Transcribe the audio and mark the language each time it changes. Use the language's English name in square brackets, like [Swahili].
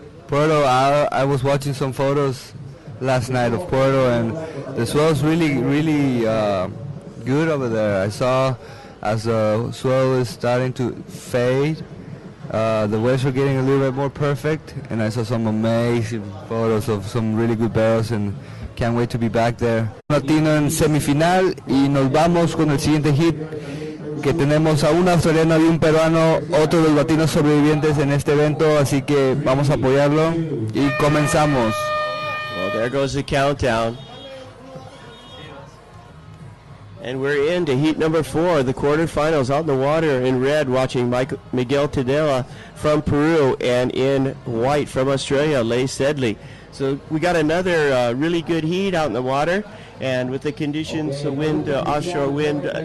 [English] Puerto, I was watching some photos last night of Puerto, and the swell's really good over there. I saw as the swell is starting to fade, the waves were getting a little bit more perfect, and I saw some amazing photos of some really good barrels, and can't wait to be back there. [Spanish] Latino en semifinal, y nos vamos con el siguiente hit, que tenemos a un australiano y un peruano, otro de los latinos sobrevivientes en este evento, así que vamos a apoyarlo y comenzamos. [English] Well, there goes the countdown. And we're into heat number 4, the quarterfinals, out in the water in red, watching Miguel Tudela from Peru, and in white from Australia, Leigh Sedley. So we got another really good heat out in the water, and with the conditions, the wind, offshore wind.